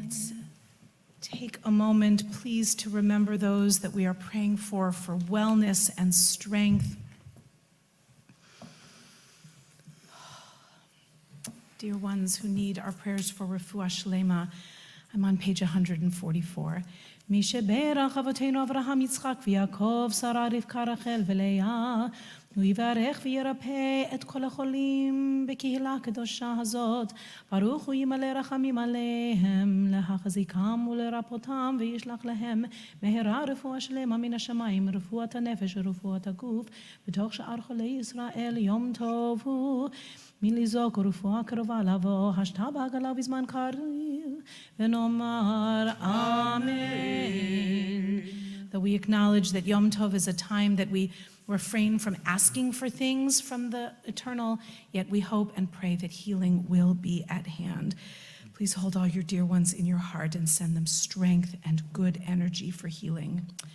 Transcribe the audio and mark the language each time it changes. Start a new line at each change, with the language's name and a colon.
English: Let's take a moment, please, to remember those that we are praying for wellness and strength. Dear ones who need our prayers for refuah shlema, I'm on page 144.
Hebrew: מי שברך אבותינו אברהם יצחק ויעקב שרה רבקה רחל ולאה הוא יברך וירפא את כל החולים בקהילה הקדושה הזאת ברוך הוא ימלא רחמים עליהם להחזיקם ולרפאותם וישלח להם מהרה רפואה שלמה מן השמיים רפואת הנפש ורפואת הגוף בתוך שאר חולי ישראל יום טוב הוא מלזעוק רפואה קרובה לבוא, השתה בעגלה בזמן קריב, ונאמר Amen.
English: That we acknowledge that Yom Tov is a time that we refrain from asking for things from the eternal, yet we hope and pray that healing will be at hand. Please hold all your dear ones in your heart and send them strength and good energy for healing.